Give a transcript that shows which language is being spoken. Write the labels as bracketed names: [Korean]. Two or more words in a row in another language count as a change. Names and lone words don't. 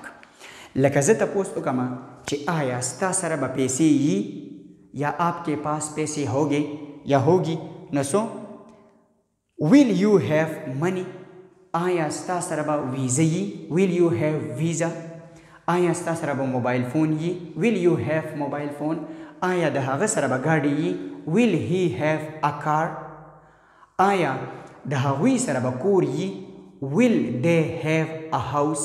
[Pashto] لکه زه تپوس وکړم چې آیا ستا سره به پیسې یي یا [Urdu] آپ کے پاس پیسې ہوگے یا ہوگی، [Pashto] نو [English] so will you have money, [Pashto] آیا ستا سره به ویزه یي، [English] will you have visa, [Pashto] آیا ستا سره به موبایل فون یي، [English] will you have mobile phone, [Pashto] آیا د هغه سره به ګاډي یي، [English] will he have a car, [Pashto] آیا د هغوی سره به کور یي، [English] will they have a house.